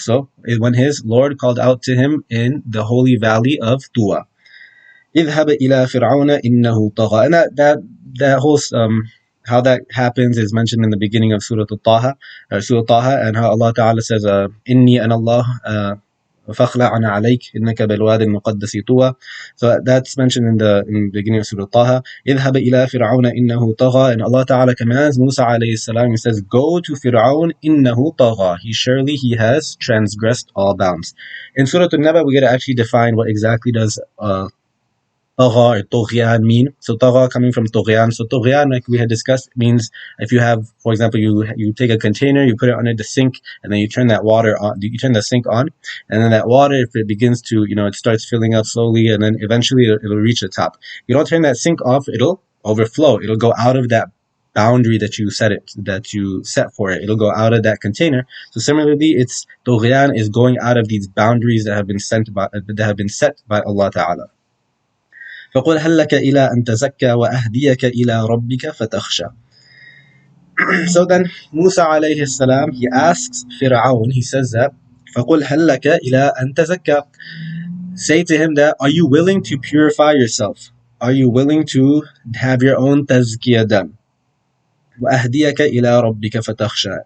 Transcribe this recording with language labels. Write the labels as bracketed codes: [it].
[en] So when his Lord called out to him in the holy valley of Tuwa, [ar] اذهب إلى فرعون إنه طغى. [en] And that whole how that happens is mentioned in the beginning of Surah Taha, and how Allah Ta'ala says, [ar] Inni an Allah, فاخلع عليك إنك بالوادي المقدس طوى. [en] So that's mentioned in the beginning of Surah Taha. [ar] اذهب إلى فرعون إنه طغى. [en] And Allah Ta'ala commands Musa alayhi salam, He says, go to Fir'aun [ar] إنه طغى. [en] He has transgressed all bounds. In Surah An-Naba, we get to actually define what exactly does طغى or طغيان mean. So طغى coming from طغيان. So طغيان, like we had discussed, means if you have, for example, you take a container, you put it under the sink, and then you turn that water on, you turn the sink on, and then that water, if it begins to, it starts filling up slowly, and then eventually it'll reach the top. You don't turn that sink off, it'll overflow. It'll go out of that boundary that you set for it. It'll go out of that container. So similarly, it's طغيان is going out of these boundaries that have been set by Allah Ta'ala. [ar] فقل هل لك إلى أن تزكى وأهديك إلى ربك فتخشى. [en] So then Musa alayhi salam, he asks Fir'aun, he says that [ar] فقل هل لك إلى أن تزكى. [en] Say to him that, are you willing to purify yourself? Are you willing to have your own tazkiyah done? [ar] وأهديك إلى ربك فتخشى.